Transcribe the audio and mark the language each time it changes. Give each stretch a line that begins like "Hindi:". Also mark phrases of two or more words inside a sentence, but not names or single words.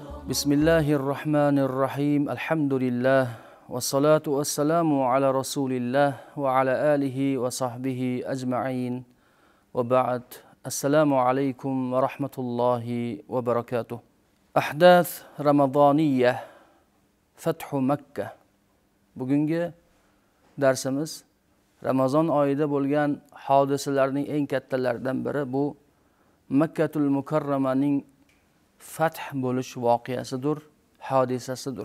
Arabic: Bismillahirrahmanirrahim. Alhamdulillah. والصلاة والسلام على رسول الله وعلى آله وصحبه أجمعين. وبعد. السلام عليكم ورحمة الله وبركاته. أحداث رمضانية. فتح مكة.
Uzbek: Bugungi darsimiz Ramazon oyida bo'lgan hodisalarning eng kattalaridan biri bu Makkatul Mukarramaning fath bo'lish voqeasidir, hodisasidir.